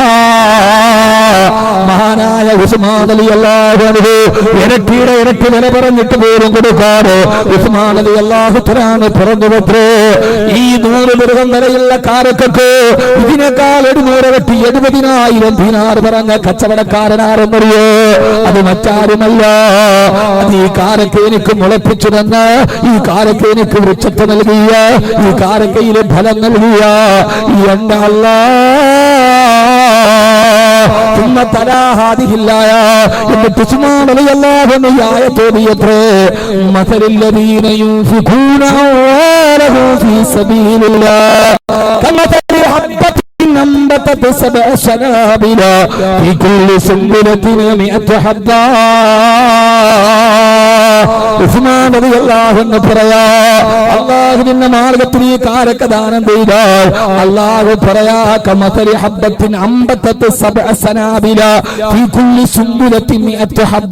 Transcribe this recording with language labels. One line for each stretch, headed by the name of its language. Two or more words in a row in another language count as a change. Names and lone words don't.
Malayalam: മഹാനായ ഉസ്മാൻ
Arabic: رضي الله عنه
Malayalam: ഇരട്ടിയുടെ ഇരട്ടി വില പറഞ്ഞിട്ട് പോലും കൊടുക്കാതെ ഉസ്മാൻ
Arabic: رضي الله تعالى
Malayalam: പറഞ്ഞുവത്രേ ഈ 100 ദിർഹം വരെയുള്ള കാരക്കക്ക് ഇതിനേക്കാൾ 700 ഇരട്ടി 70,000 ദിനാർ പറഞ്ഞ കച്ചവടക്കാരനാരെന്നറിയോ? അത് മറ്റാരുമല്ല, അത് ഈ കാരക്ക എനിക്ക് മുളപ്പിച്ചു തന്ന, ഈ കാരക്ക എനിക്ക് വൃക്ഷത്തെ നൽകിയ, ഈ കാരക്കയിലെ ഫലം നൽകിയ ഈ എന്റെ
Arabic: ثم تلا هذه الآية
Malayalam: എന്നിട്ട് ഉസ്മാൻ
Arabic: رضي الله عنه
Malayalam: ഈ ആയത്ത് ഓതിയത്രേ
Arabic: مثل الذين ينفقون أموالهم في سبيل الله كمثل حبة أنبتت 7 سنابل في كل سنبلة 100 حبة.
Malayalam: ഉസ്മാൻ
Arabic: رضي الله عنه
Malayalam: പറയാ അല്ലാഹുവിന്റെ മാർഗ്ഗത്തിൽ ഈ കാരക്ക ദാനം ചെയ്താൽ അല്ലാഹു പറയാ
Arabic: كمثل حبة أنبتت 7 سنابل في كل سنبلة 100 حبة.